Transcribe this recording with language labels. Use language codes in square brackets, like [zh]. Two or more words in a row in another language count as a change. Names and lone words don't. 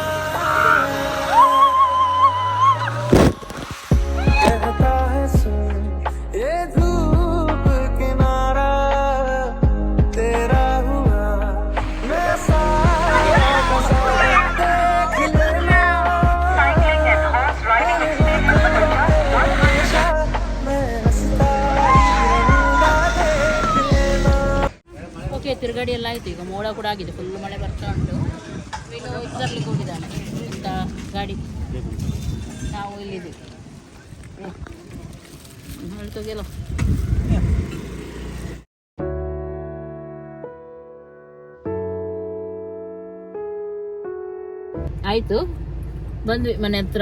[hi] कहता है सुन ये धूप किनारा तेरा हुआ, मैं सारा का सारा देख लेना, हमेशा मैं हंसता ही रहूंगा, देख लेना। [kn] ಓಕೆ, ತಿರುಗಾಡಿ ಎಲ್ಲ ಆಯಿತು. ಈಗ ಮೋಡ ಕೂಡ ಆಗಿದೆ, ಫುಲ್ ಮಳೆ ಬರ್ತಾ ಉಂಟು. ಈಗ ಇದರಲ್ಲಿ ಹೋಗಿದ್ದಾನೆ ಇಂಥ ಗಾಡಿ, ನಾವು ಇಲ್ಲಿದ್ದೀವಿ. ಹೇಳ್ತೋಗಿಲ್ಲ. ಆಯಿತು, ಬಂದ್ವಿ ಮನೆ ಹತ್ರ.